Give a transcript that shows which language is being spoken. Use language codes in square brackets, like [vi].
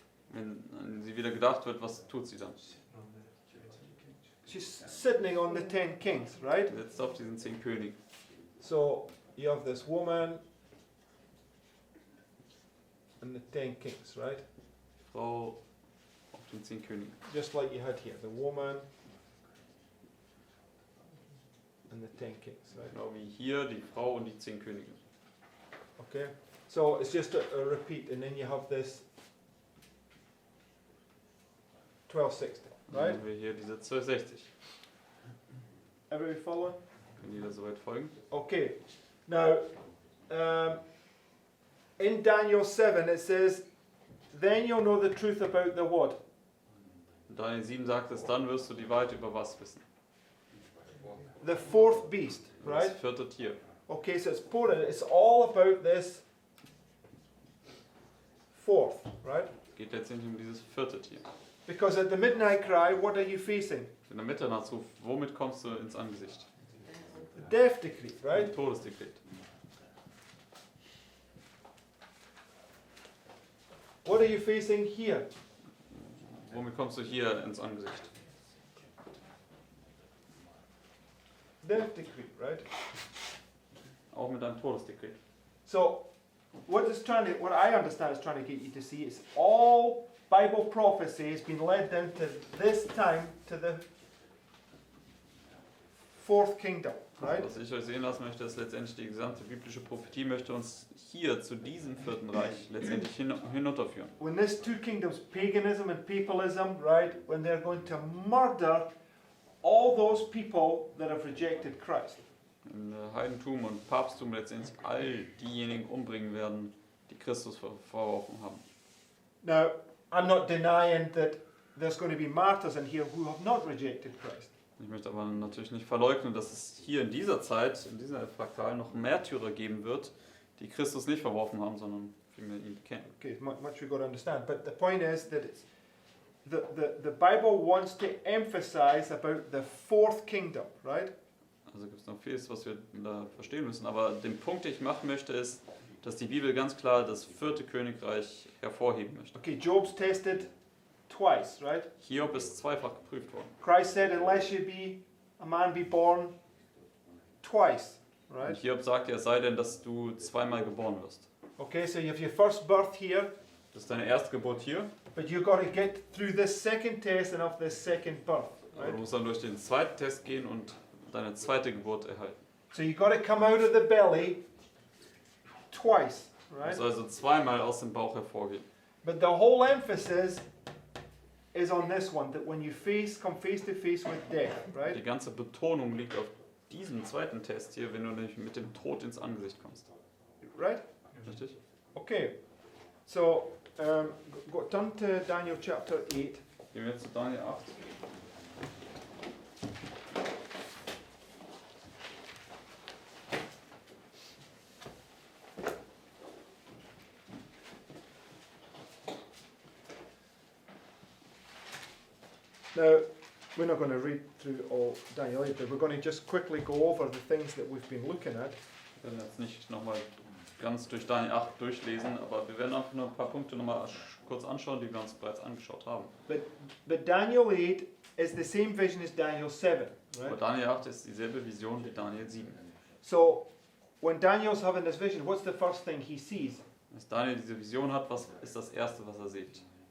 [de] Wenn an sie wieder gedacht wird, was tut sie dann? [en] She's sitting on the 10 kings, right? [de] Sie sitzt auf diesen 10 Königen. [en] So you have this woman and the 10 kings, right? [de] Die Frau auf den 10 Königen. [en] Just like you had here, the woman and the 10 kings, right? [de] Genau wie hier die Frau und die 10 Könige. [en] Okay, so it's just a repeat, and then you have this 1260, [de] Dann [en] right? [de] haben wir hier diese 1260. [en] Everybody following? [de] Können die da soweit folgen? [en] Okay, now in Daniel 7 it says, then you'll know the truth about the what? [de] In Daniel 7 sagt es, dann wirst du die Wahrheit über was wissen. [en] The fourth beast, [de] Das [en] right? [de] 4. Tier. [en] Okay, so it's important. It's all about this fourth, right? [de] Geht letztendlich um dieses 4. Tier. [en] Because at the midnight cry, what are you facing? [de] In der Mitternachtsruf, womit kommst du ins Angesicht? [en] The death decree, right? [de] Ein Todesdekret. [en] What are you facing here? [de] Womit kommst du hier ins Angesicht? [en] Death decree, right? [de] Auch mit einem Todesdekret. [en] So, what I understand is trying to get you to see is all Bible prophecy has been led down to this time, to the fourth kingdom, right? [de] Was ich euch sehen lassen möchte, ist letztendlich die gesamte biblische Prophetie möchte uns hier zu diesem 4. Reich letztendlich hinunterführen. [en] When this two kingdoms, paganism and papalism, right, when they're going to murder all those people that have rejected Christ. [de] In Heidentum und Papsttum letztendlich all diejenigen umbringen werden, die Christus verworfen haben. [en] Now, I'm not denying that there's going to be martyrs in here who have not rejected Christ. [de] Ich möchte aber natürlich nicht verleugnen, dass es hier in dieser Zeit, in dieser Fraktal, noch Märtyrer geben wird, die Christus nicht verworfen haben, sondern vielmehr ihn bekennen. [en] Okay, much we've got to understand. But the point is that it's the Bible wants to emphasize about the fourth kingdom, right? [de] Also gibt es noch vieles, was wir da verstehen müssen. Aber den Punkt, den ich machen möchte, ist, dass die Bibel ganz klar das 4. Königreich hervorheben möchte. [en] Okay, Job's tested twice, right? [de] Hiob ist zweifach geprüft worden. [en] Christ said, unless you a man be born twice, [de] Und [en] right? [de] Hiob sagt ja, es sei denn, dass du zweimal geboren wirst. [en] Okay, so you have your first birth here, [de] Das ist deine Erstgeburt hier, [en] but you've got to get through this second test and have this second birth, [de] aber [en] right? [de] du musst dann durch den zweiten Test gehen und deine zweite Geburt erhalten. [en] So you've got to come out of the belly twice, [de] Du [en] right? [de] musst also zweimal aus dem Bauch hervorgehen. [en] But the whole emphasis is on this one, that when you come face to face with death, right? [de] Die ganze Betonung liegt auf diesem zweiten Test hier, wenn du nämlich mit dem Tod ins Angesicht kommst. [en] Right? [de] Richtig? [en] Okay. So, turn to Daniel chapter 8. [de] Gehen wir jetzt zu Daniel 8. [en] Now, we're not going to read through all Daniel 8, but we're going to just quickly go over the things that we've been looking at. [de] Wir werden jetzt nicht nochmal ganz durch Daniel 8 durchlesen, aber wir werden einfach nur ein paar Punkte nochmal kurz anschauen, die wir uns bereits angeschaut haben. [en] But Daniel 8 is the same vision as Daniel 7, [de] Aber [en] right? [de] Daniel 8 ist dieselbe Vision wie Daniel 7. [en] So, when Daniel's having this vision, what's the first thing he sees? [de] Als Daniel diese Vision hat, was ist das Erste, was er sieht?